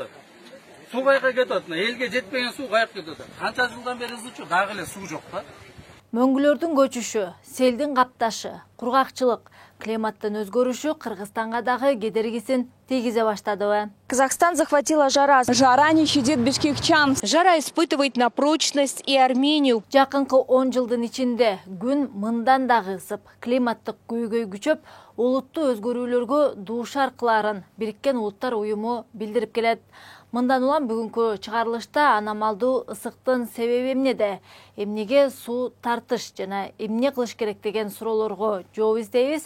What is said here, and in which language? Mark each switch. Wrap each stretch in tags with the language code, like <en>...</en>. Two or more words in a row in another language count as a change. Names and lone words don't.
<kk>Су қаяққа кетеді. Елге жетпеген су қаяққа кетеді. Қанша жылдан бері ызычу, дағы эле су жоқ та.</kk> <ky>Мөңгүлөрдүн көчүшү, селдин капташы, кургакчылык, климаттын өзгөрүшү Кыргызстанга дагы кедергисин тийгизе баштады.</ky> <ru>Казахстан захватила жара. Жара не щадит бишкекчан. Жара испытывает на прочность и Армению.</ru> <ky>Жакынкы 10 жылдын ичинде күн мындан дагы ысып, климаттык күйгөй күчөп, улуттуу өзгөрүүлөргө дуушар кыларын Бириккен Улуттар Уюму билдирип келет. Мындан улам бүгүнкү чыгарылышта аномалдуу ысыктын себеби эмнеде, эмнеге суу тартыш жана эмне кылыш керек деген суроолорго жооп издейбиз.</ky>